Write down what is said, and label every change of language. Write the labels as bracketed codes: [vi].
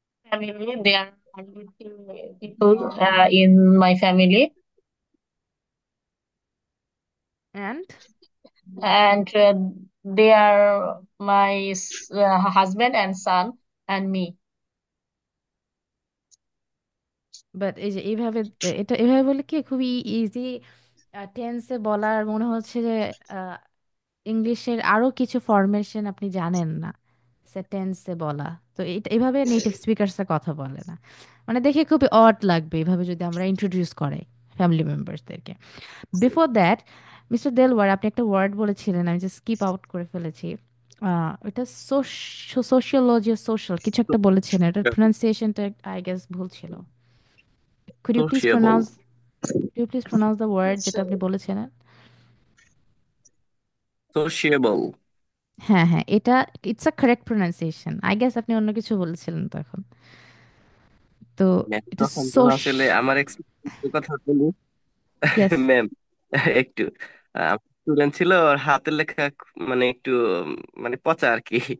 [en] Family, there are 50 people in my family, And and they are my husband and son and me. [bn] But এই যে এইভাবে, এটা এভাবে বলে কি খুবই ইজি টেন্সে বলার মনে হচ্ছে যে ইংলিশের আরো কিছু ফরমেশন আপনি জানেন না সেন্টেন্সে বলা। তো এটা এভাবে নেটিভ স্পিকারসরা কথা বলে না, মানে দেখে খুবই অড লাগবে এভাবে যদি আমরা ইন্ট্রোডিউস করে family মেম্বার্সদেরকে। Before that, mister Delwar, আপনি একটা ওয়ার্ড বলেছিলেন, আমি যে স্কিপ আউট করে ফেলেছি। এটা সোশিওলজি, সোশ্যাল কিছু একটা বলেছেন, এটার প্রনাউন্সিয়েশনটা [en] I guess [bn] ভুল ছিল। [en] Could you please Sociable. pronounce could you please pronounce the word [bn] যেটা আপনি বলেছিলেন? [en] Sociable. [bn] হ্যাঁ, হ্যাঁ, এটা [en] It's a correct pronunciation. I guess [bn] আপনি অন্য কিছু বলেছিলেন তখন। তো [en] ma'am, [bn] এটা তখন তো সোশ আসলে আমার এক্সপিরিয়েন্স কথা বলি। [en] Yes. [bn] ম্যাম, একটু স্টুডেন্ট ছিল, ওর হাতের লেখা মানে একটু মানে পচা আর কি।